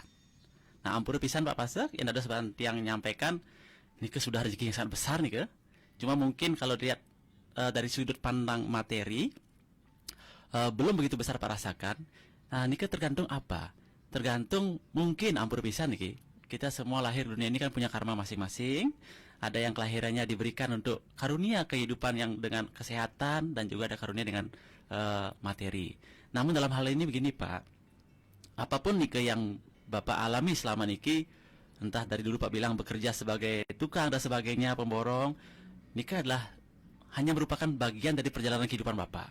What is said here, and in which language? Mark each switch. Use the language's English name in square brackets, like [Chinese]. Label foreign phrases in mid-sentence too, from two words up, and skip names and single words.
[Indonesian] Nah, [Balinese] ampun pisan Pak Pasek, [Indonesian] yang ada sebanyak yang menyampaikan, niki sudah rezeki yang sangat besar nih ke. Cuma mungkin kalau lihat dari sudut pandang materi, belum begitu besar Pak rasakan. Nah, niki tergantung apa? Tergantung mungkin [Balinese] ampun pisan [Indonesian] niki. Kita semua lahir dunia ini kan punya karma masing-masing. Ada yang kelahirannya diberikan untuk karunia kehidupan yang dengan kesehatan dan juga ada karunia dengan materi. Namun dalam hal ini begini Pak, apapun niki yang Bapak alami selama niki, entah dari dulu Pak bilang bekerja sebagai tukang dan sebagainya, pemborong, niki adalah hanya merupakan bagian dari perjalanan kehidupan Bapak.